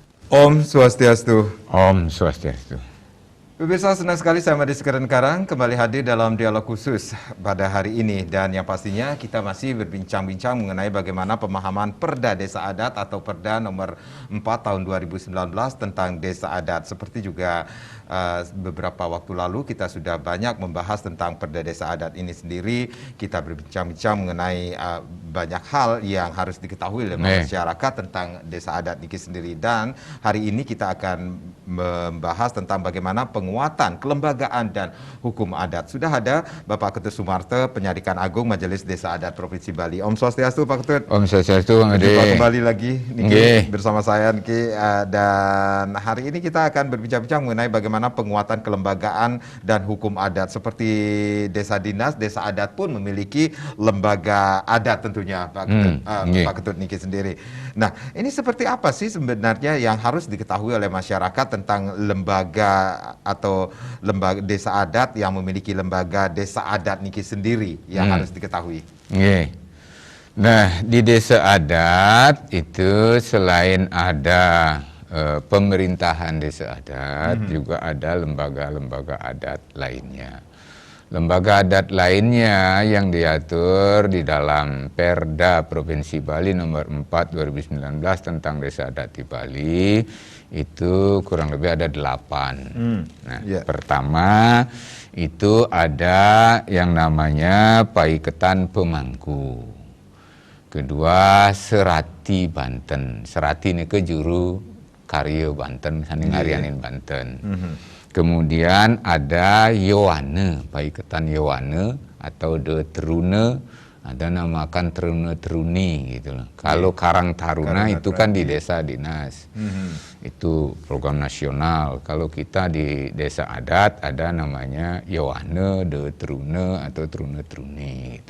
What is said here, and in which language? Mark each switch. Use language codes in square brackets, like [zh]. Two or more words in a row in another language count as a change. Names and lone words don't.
[ban] Om Swastiastu. Om Swastiastu. [id] Pemirsa, senang sekali saya Madi Sekeren Karang kembali hadir dalam dialog khusus pada hari ini. Dan yang pastinya kita masih berbincang-bincang mengenai bagaimana pemahaman Perda Desa Adat atau Perda nomor 4 tahun 2019 tentang Desa Adat. Seperti juga beberapa waktu lalu kita sudah banyak membahas tentang Perda Desa Adat ini sendiri. Kita berbincang-bincang mengenai banyak hal yang harus diketahui oleh masyarakat tentang Desa Adat ini sendiri. Dan hari ini kita akan membahas tentang bagaimana penguatan kelembagaan dan hukum adat. Sudah ada Bapak Ketut Sumarte, Penyadikan Agung Majelis Desa Adat Provinsi Bali. [ban] Om Swastiastu Pak Ketut. Om Swastiastu Bang Ade. [id] Jumpa kembali lagi Niki, bersama saya Niki, dan hari ini kita akan berbincang-bincang mengenai bagaimana penguatan kelembagaan dan hukum adat. Seperti desa dinas, desa adat pun memiliki lembaga adat tentunya Pak Ketut Niki sendiri. Nah, ini seperti apa sih sebenarnya yang harus diketahui oleh masyarakat tentang lembaga atau lembaga desa adat yang memiliki lembaga desa adat Niki sendiri yang harus diketahui? Nah, di desa adat itu selain ada pemerintahan desa adat, juga ada lembaga-lembaga adat lainnya. Lembaga adat lainnya yang diatur di dalam Perda Provinsi Bali nomor 4 2019 tentang desa adat di Bali itu kurang lebih ada 8. Pertama itu ada yang namanya Paiketan Pemangku. Kedua Serati Banten. [ban] Serati ini ke juru karya Banten, sani ngarianin Banten. [id] Kemudian ada Yowane, Paiketan Yowane atau De Terune, ada namakan Terune Teruni gitu loh. Kalau Karang Taruna itu kan di desa dinas. Itu program nasional. Kalau kita di desa adat ada namanya Yowane, De Terune atau Terune Teruni gitu.